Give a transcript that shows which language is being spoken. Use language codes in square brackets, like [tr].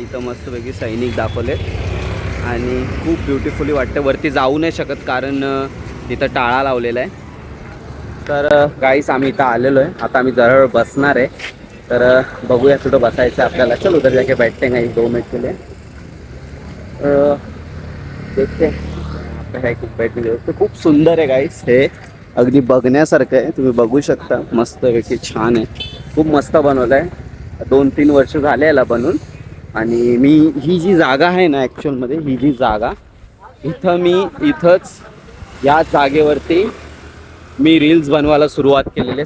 [mr] इथं मस्तपैकी सैनिक दाखवले आणि खूप ब्युटिफुली वाटतं. वरती जाऊ नाही शकत कारण तिथं टाळा लावलेला आहे. तर गाईस आम्ही इथं आलेलो आहे. आता आम्ही जरा वेळ बसणार आहे. तर बघूया कुठं बसायचं आपल्याला. [hi] चलो उधर जाके बैठते हैं 2 मिनट के लिए. देखते है [mr] खूप बैठने व्यवस्था खूप सुंदर आहे गाईस. हे अगदी बघण्यासारखं आहे. तुम्ही बघू शकता. मस्तपैकी छान आहे. खूप मस्त बनवलं आहे. 2-3 वर्ष झाले याला बनून. आणि मी ही जी जागा आहे ना ॲक्च्युअलमध्ये ही जी जागा इथंच या जागेवरती मी रील्स बनवायला सुरुवात केलेली आहे.